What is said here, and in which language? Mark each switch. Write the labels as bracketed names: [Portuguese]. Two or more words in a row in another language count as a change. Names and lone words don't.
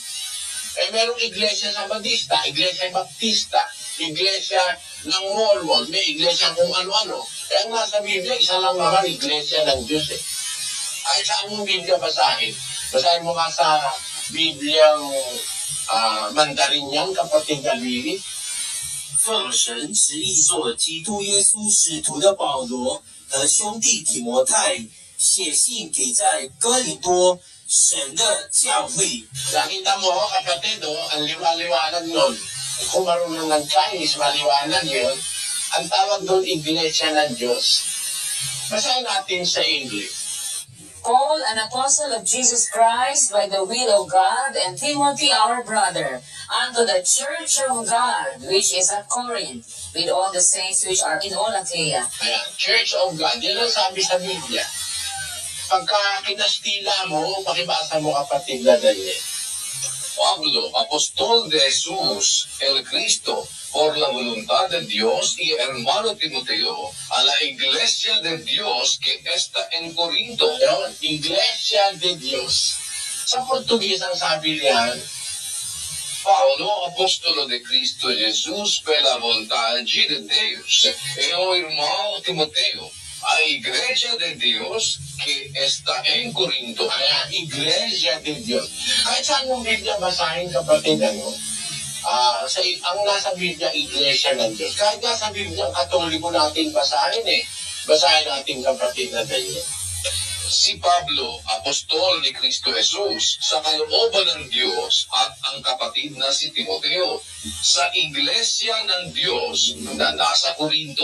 [Filipino] Merong [Spanish] Iglesia Sabadista, Iglesia Baptista, [Filipino] Iglesia ng Mormon, may Iglesia kung ano-ano. Ang nasa Biblia, isa lang naman Iglesia ng Diyos Ay, saan mong Biblia basahin? Basahin mo nga sa Bibliang Mandarin yan, kapatid Galili. [Chinese] 奉神旨意做基督耶稣使徒的保罗和兄弟提摩太写信给在哥林多神的教会。 [Filipino] Nakita mo, kapatid, ang liwa-liwanag nun. Kung marunong ng Chinese, maliwanag yun. Ang tawag doon, Iglesia ng Diyos. Basahin natin sa English. [English] Paul, an apostle of Jesus Christ by the will of God, and Timothy, our brother, unto the church of God, which is at Corinth, with all the saints which are in all Achaia. Ayan, Church of God. [Filipino] Yan ang sabi sa Biblia. Pagka kinastila mo, pakibasa mo kapatid na Daniel. [Spanish] Pablo, apóstol de Jesús, el Cristo, por la voluntad de Dios y hermano Timoteo, a la iglesia de Dios que está en Corinto. Yun, Iglesia de Dios. [Filipino] Sa Portuguese ang sabi niyan, [Spanish] Paulo, apóstolo de Cristo Jesús, por la voluntad de Dios, y o hermano Timoteo, a la iglesia de Dios que está en Corinto. ayan, Iglesia de Dios. [Filipino] Kahit saan mong Biblia basahin kapatid, ang nasa Biblia, Iglesia ng Diyos. Kahit nasa Biblia, ang Katoliko natin basahin Basahin natin kapatid na Daniel. Si Pablo, apostol ni Kristo Jesus, sa kalooban ng Diyos at ang kapatid na si Timoteo, sa iglesia ng Diyos na nasa Corinto.